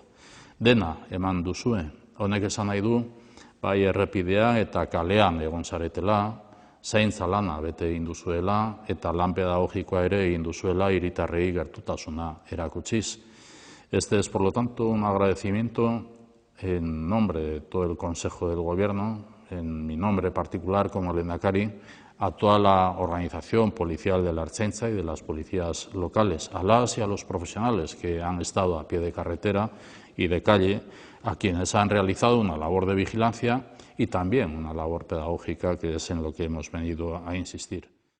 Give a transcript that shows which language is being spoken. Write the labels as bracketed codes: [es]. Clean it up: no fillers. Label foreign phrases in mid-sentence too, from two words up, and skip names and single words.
[eu] Dena eman duzue, honek esan nahi du, bai errepidea eta kalean egon zaretela, zaintza lana bete egin duzuela eta lan pedagogikoa ere egin duzuela hiritarrei gertutasuna erakutsiz. [es] Este es, por lo tanto, un agradecimiento en nombre de todo el Consejo del Gobierno, en mi nombre particular como lehendakari, a toda la organización policial de la Ertzaintza y de las policías locales, a las y a los profesionales que han estado a pie de carretera y de calle, a quienes han realizado una labor de vigilancia y también una labor pedagógica, que es en lo que hemos venido a insistir.